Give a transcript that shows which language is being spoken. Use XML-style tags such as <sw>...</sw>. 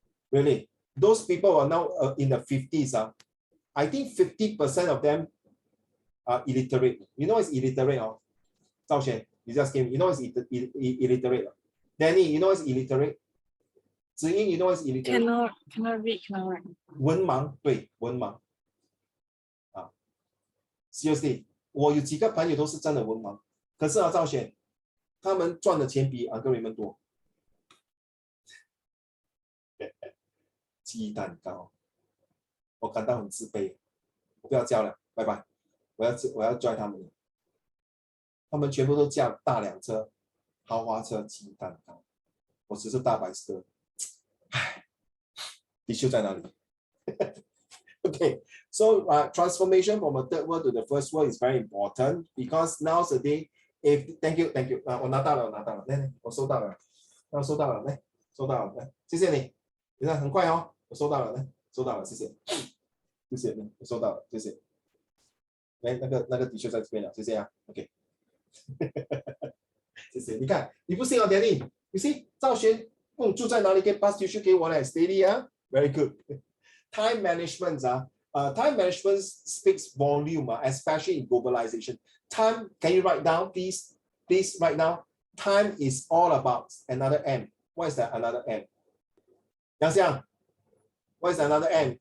<en>Really, those people are now in the 50s. I think 50% of them are illiterate. You know it's illiterate, Zhao Xuan, you just came, you know it's illiterate. Danny, you know it's illiterate. Ziying, you know it's illiterate. Cannot read, cannot write.</en> <zh>文盲，对，文盲。 Seriously, 我有几个朋友都是真的文盲，可是赵璇，他们赚的钱比Uncle Raymond多。鸡蛋糕，我感到很自卑，我不要教了，拜拜，我要拽他们了，他们全部都驾大辆车、豪华车、鸡蛋糕，我只是大白车，唉，地球在哪里？</zh> <en>Okay, so transformation from a third world to the first world is very important because nowadays, thank you,</en> <zh>我拿到了，来，我收到了，收到了，来，收到了，来，谢谢你，你看很快哦，我收到了，来，收到了，谢谢，谢谢你，我收到了，谢谢，来，那个的确在这边了，谢谢啊 ，OK， 谢谢，你看，你不信哦 ，Danny，</zh> <en>you see，</en> <zh>赵璇，住在哪里？可以 pass 去给我嘞 ，steady 啊 ，</zh> <en>very good。 Time management, time management speaks volume, especially in globalization. Time, can you write down, please? Please write down. Time is all about another M. What is that another M? Yang Xiang, what is another M?</en>